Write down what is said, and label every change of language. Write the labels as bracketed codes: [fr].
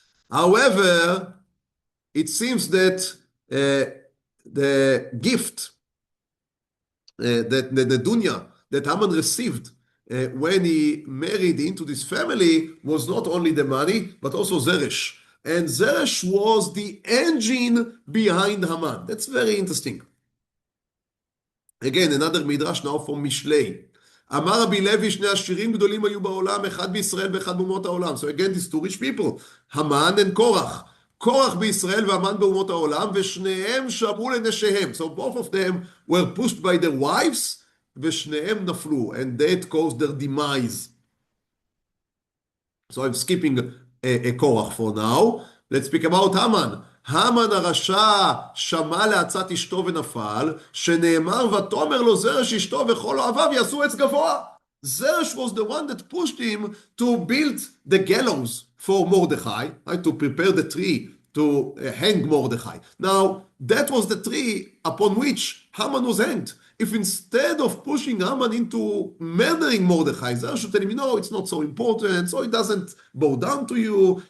[en] However, it seems that the gift that the dunya that Haman received when he married into this family was not only the money, but also Zeresh. And Zeresh was the engine behind Haman. That's very interesting. Again, another midrash now from Mishlei. [he] אמר רבי לוי, שני עשירים גדולים היו בעולם, אחד בישראל ואחד באומות העולם. [en] So again, these two rich people, Haman and Korach. [he] קורח בישראל והמן באומות העולם, ושניהם שמעו לנשיהם. [en] So both of them were pushed by their wives, [he] ושניהם נפלו, [en] and that caused their demise. So I'm skipping a Korach for now. Let's speak about Haman. [he] Haman הרשע שמע לעצת אשתו ונפל, שנאמר ותאמר לו זרש אשתו וכל אוהביו יעשו עץ גבוה. [en] Zeresh was the one that pushed him to build the gallows for Mordechai, right, to prepare the tree to hang Mordechai. Now, that was the tree upon which Haman was hanged. If instead of pushing Haman into murdering Mordechai, Zeresh should tell him, no, it's not so important, so it doesn't bow down to you.